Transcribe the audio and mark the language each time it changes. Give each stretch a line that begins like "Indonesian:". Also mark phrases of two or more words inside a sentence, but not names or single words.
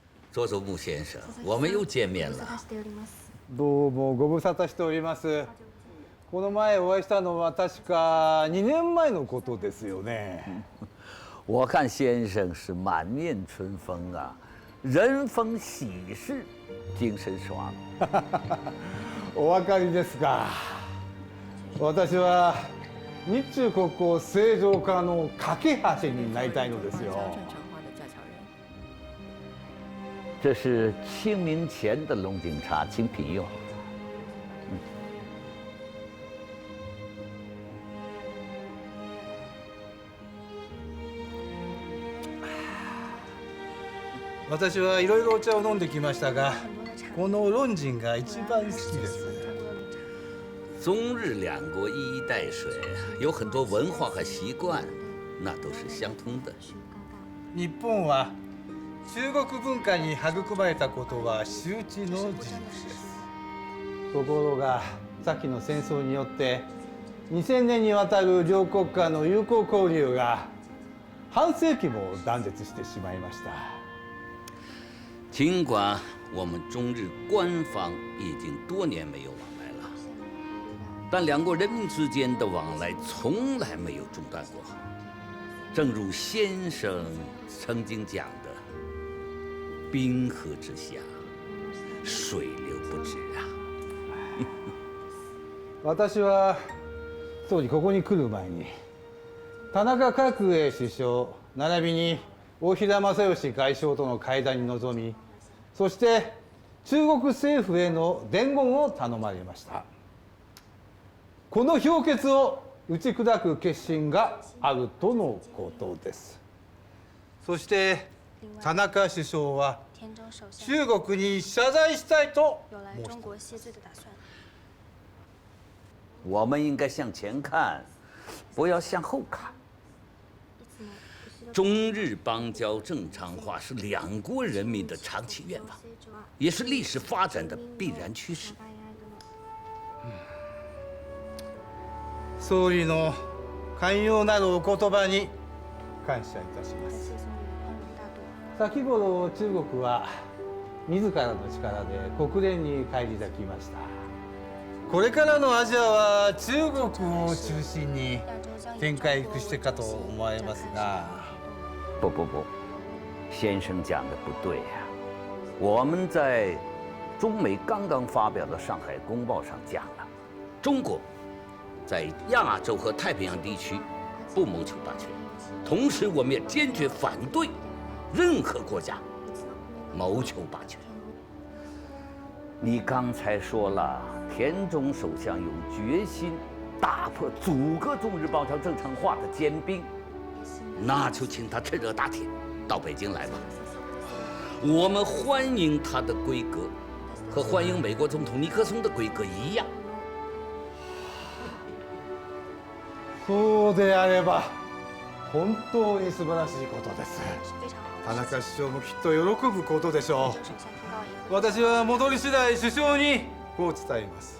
Chinese: 佐佐木先生，我们又见面了。
Japanese: どうもご無沙汰しております。この前お会いしたのは確か2年前のことですよね。
Chinese: 我看先生是满面春风啊，人逢喜事精神爽。
Japanese: お分かりですか。私は日中国交正常化の架け橋になりたいのですよ。
Chinese: 这是清明前的龙井茶，请品用。
Japanese: 私はいろいろお茶を飲んできましたが、この龍井が一番好きです。
Chinese: 中日两国一衣带水，有很多文化和习惯，那都是相通的。
Japanese: 日本は中国文化に育まれたことは周知の事実です。ところが先の戦争によって2000年にわたる両国間の友好交流が半世紀も断絶してしまいました。
Chinese: 尽管我们中日官方已经多年没有往来了，但两国人民之间的往来从来没有中断过。正如先生曾经讲的，冰河之下，水流不止啊。
Japanese: 私は総理ここに来る前に田中角栄首相並びに大平正義外相との会談に臨み、そして中国政府への伝言を頼まれました。この評決を打ち砕く決心があるとのことです。そして田中首相は中国に謝罪したいと申しています。
Chinese: 我们应该向前看，不要向后看。中日邦交正常化是两国人民的长期愿望，也是历史发展的必然趋势。
Japanese: 総理の寛容なるお言葉に感謝いたします。先頃中国は自らの力で国連に返り咲きました。これからのアジアは中国を中心に展開していくかと思われますが。
Chinese: 不，先生讲的不对呀。我们在中美刚刚发表的《上海公报》上讲了，中国在亚洲和太平洋地区不谋求霸权，同时我们也坚决反对任何国家谋求霸权。你刚才说了，田中首相有决心打破阻隔中日邦交正常化的坚冰。那就请他趁热打铁到北京来吧。我们欢迎他的规格，和欢迎美国总统尼克松的规格一样。
Japanese: そうであれば本当に素晴らしいことです。田中首相もきっと喜ぶことでしょう。私は戻り次第首相にこう伝えます。